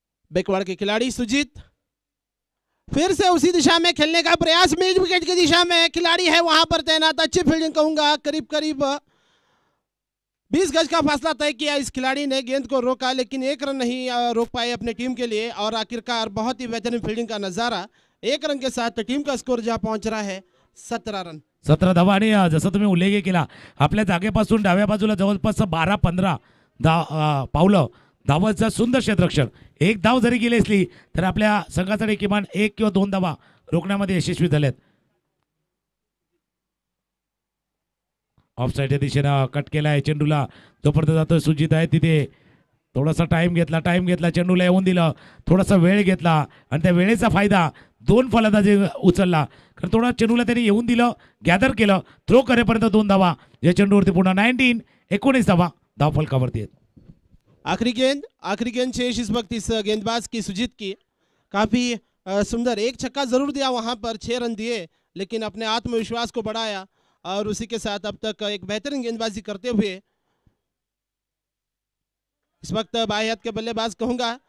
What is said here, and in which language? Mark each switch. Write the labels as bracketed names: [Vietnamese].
[Hindi] Backward के खिलाड़ी सुजीत फिर से उसी दिशा में खेलने का प्रयास, मिड विकेट की दिशा में खिलाड़ी है वहां पर तैनात. अच्छी फील्डिंग कहूंगा, करीब करीब 20 गज का फासला तय किया इस खिलाड़ी ने, गेंद को रोका लेकिन 1 रन नहीं रोक पाए अपने टीम के लिए. और आखिरकार बहुत ही बेहतरीन फील्डिंग का नजारा, 1 रन के साथ टीम का स्कोर जहां पहुंच रहा है 17 रन. [Marathi] 17 धावा. आणि जसं तुम्ही उल्लेख केला, आपल्या जागेपासून डाव्या बाजूला जवळपास 12-15 पावलं धावांचा सुंदर क्षेत्ररक्षण. एक धाव जरी गेली असली तर आपल्या संघासाठी किमान 1 किंवा 2 धावा रोखण्यामध्ये यशस्वी झालेत. ऑफ साईडच्या दिशेनं कट केलाय चेंडूला, जोपर्यंत जातोय सुजित आहे तिथे. थोडासा टाइम घेतला, चेंडूला येऊन दिलं, थोडासा वेळ घेतला आणि त्या वेळेचा फायदा 2 फलंदाजी उचलला. कारण थोडा चेंडूला त्यांनी येऊन दिलं, गॅदर केलं, थ्रो करेपर्यंत 2 धावा. या चेंडूवरती पुन्हा 19 धावा धावफलकावरती आहेत. [Hindi] आखिरी गेंद शेष इस वक्त इस गेंदबाज की, सुजीत की. काफी सुंदर एक छक्का जरूर दिया वहां पर, 6 रन दिए, लेकिन अपने आत्मविश्वास को बढ़ाया और उसी के साथ अब तक एक बेहतरीन गेंदबाजी करते हुए इस वक्त बाएं हाथ के बल्लेबाज कहूंगा.